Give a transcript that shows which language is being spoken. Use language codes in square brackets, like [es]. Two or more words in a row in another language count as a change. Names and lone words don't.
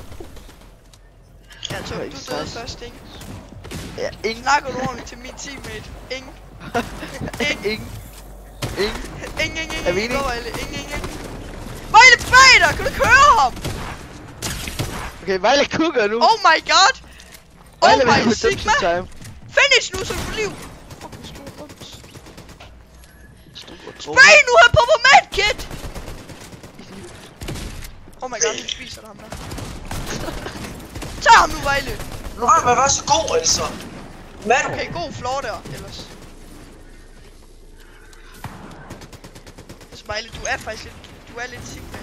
[da] Ja, Tom, du døde først, ikke? Ja, ingen. Snakker du ordentligt til min teammate? Ingen. Ingen. Er vi enige? Ingen. Vejle bag dig! Kan du ikke høre ham? Okay, Vejle kukker nu. [en] Oh my god! Vejle Oh my Sigma! Time. [da] Finish nu, så du får liv! Fucking stor bums. Spray nu her på medkit! [en] Oh my god, [da] han spiser ham der. Tag ham nu, Vejle! Nej, men var så god, altså. Okay, god floor der, ellers. Smiley, du er faktisk lidt, du er lidt Sigma.